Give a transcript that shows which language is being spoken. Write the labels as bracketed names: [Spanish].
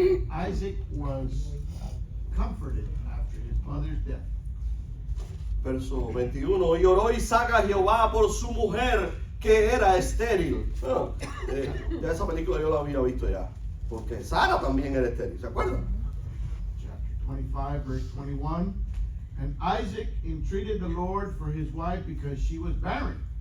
[English] Isaac was comforted after his mother's death. [Spanish] Verso 21, y oró Isaac a Jehová por su mujer que era estéril. Ya esa película yo la había visto ya, porque Sara también era estéril, ¿se acuerdan? [English] Chapter 25, verse 21. And Isaac entreated the Lord for his wife because she was barren.